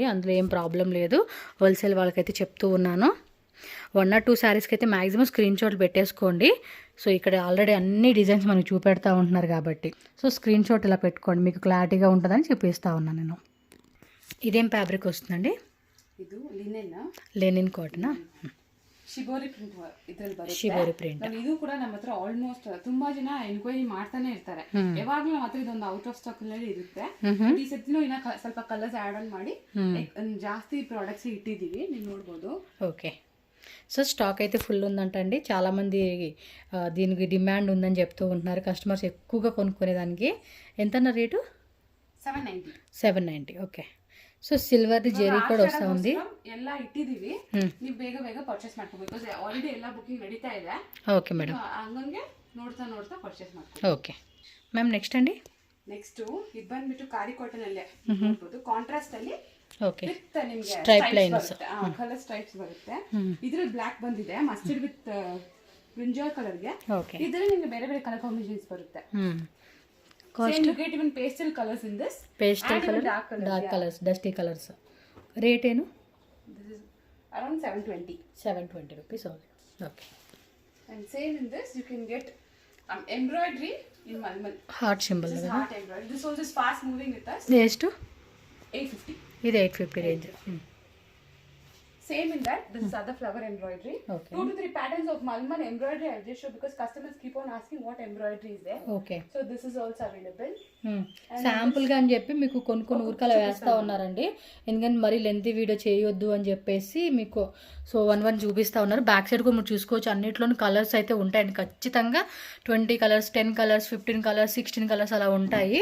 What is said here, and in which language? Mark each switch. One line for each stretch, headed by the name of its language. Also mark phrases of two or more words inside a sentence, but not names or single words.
Telugu: అందులో ఏం ప్రాబ్లం లేదు. హోల్సేల్ వాళ్ళకైతే చెప్తూ ఉన్నాను. 1 or 2 శారీస్కి అయితే మ్యాక్సిమం స్క్రీన్ షాట్లు పెట్టేసుకోండి. సో ఇక్కడ ఆల్రెడీ అన్ని డిజైన్స్ మనకు చూపెడతా ఉంటున్నారు కాబట్టి సో
English: screen shot
Telugu: ఇలా పెట్టుకోండి, మీకు క్లారిటీగా ఉంటుందని చూపిస్తూ ఉన్నాను నేను. ఇదేం ఫ్యాబ్రిక్ వస్తుందండి?
Kannada: ಇದು ಲಿನೆನ್
English: Linen cotton
Kannada: ಶಿಬೋರಿ ಪ್ರಿಂಟ್ ಇದ್ರಲ್ಲಿ ಬರುತ್ತೆ. ಶಿಬೋರಿ ಪ್ರಿಂಟ್ ಇದು ಕೂಡ ನಮ್ಮ ಹತ್ರ ಆಲ್ಮೋಸ್ಟ್ ತುಂಬಾ ಜನ ಎನ್ಕ್ವೈರಿ ಮಾಡ್ತಾನೆ ಇರ್ತಾರೆ. ಯಾವಾಗ್ಲೂ ನಮ್ಮ ಹತ್ರ ಇದೊಂದು
English: out of stock
Kannada: ಅಲ್ಲಿ ಇರುತ್ತೆ. ಈ ಸತಿನೂ ಇನ್ನ ಸ್ವಲ್ಪ ಕಲರ್ಸ್
English: add on
Kannada: ಮಾಡಿ ಜಾಸ್ತಿ ಪ್ರಾಡಕ್ಟ್ಸ್ ಇಟ್ಟಿದೀವಿ, ನೀವು ನೋಡಬಹುದು.
Telugu: ఓకే. సో స్టాక్ అయితే ఫుల్ ఉందంటండి. చాలామంది దీనికి డిమాండ్ ఉందని చెప్తూ ఉంటున్నారు. కస్టమర్స్ ఎక్కువగా కొనుక్కునేదానికి. ఎంతన్న రేటు? 790. ఓకే. సో సిల్వర్ జరి కూడా వస్తా ఉంది.
Kannada: ಎಲ್ಲ ಇಟ್ಟಿದೀವಿ, ನೀವು ಬೇಗ ಬೇಗ ಪರ್ಚೇಸ್ ಮಾಡ್ಕೋಬೇಕು.
English: because already
Kannada: ಎಲ್ಲ ಬುಕಿಂಗ್ ನಡೀತಾ ಇದೆ.
English: Okay madam.
Kannada: ಹಂಗಂಗೆ ನೋಡ್ತಾ ನೋಡ್ತಾ ಪರ್ಚೇಸ್ ಮಾಡ್ಕೊಳ್ಳಿ.
English: Okay ma'am. Next ಅಂడి
Kannada: ನೆಕ್ಸ್ಟ್ ಇದು ಬಂದ್ಬಿಟ್ಟು
English: khadi cotton
Kannada: ಅಲ್ಲೇ ನೋಡಬಹುದು. ಕಾಂಟ್ರಾಸ್ಟ್ ಅಲ್ಲಿ ಓಕೆ ವಿತ್ ನಿಮಗೆ
English: Stripe lines, colour stripes
Kannada: ಬರುತ್ತೆ. ಇದ್ರಲ್ಲಿ ಬ್ಲಾಕ್ ಬಂದಿದೆ,
English: mustard with brinjal colour
Kannada: ಗೆ. ಓಕೆ. ಇದರಲ್ಲಿ ನಿಮಗೆ ಬೇರೆ ಬೇರೆ
English: colour combinations
Kannada: ಬರುತ್ತೆ.
English: Same you get even pastel colors in this. Pastel color, dark colors, dusty colors.
Kannada: Rate ಏನು?
English: This is around 720 rupees only. Okay. And same in this you can get embroidery in malmal. Heart symbol. This is heart embroidery. This also is fast moving with us.
Kannada: ಎಷ್ಟು? 850. ಇದು 850 ರೇಂಜ್.
English: Same in that, this is other flower embroidery. Okay. 2 to 3 patterns of malmal embroidery I'll just show because customers keep on asking what embroidery is there. Okay. So this is also available.
Telugu: శాంపుల్గా అని చెప్పి మీకు కొన్ని ఊరికలా వేస్తూ ఉన్నారండి. ఎందుకంటే మరీ
English: lengthy video
Telugu: చేయొద్దు అని చెప్పేసి మీకు సో 1 చూపిస్తూ ఉన్నారు. బ్యాక్ సైడ్ కూడా మీరు చూసుకోవచ్చు. అన్నిట్లోనూ కలర్స్ అయితే ఉంటాయండి ఖచ్చితంగా. 20 కలర్స్, 10 కలర్స్, 15 కలర్స్, 16 కలర్స్ అలా ఉంటాయి.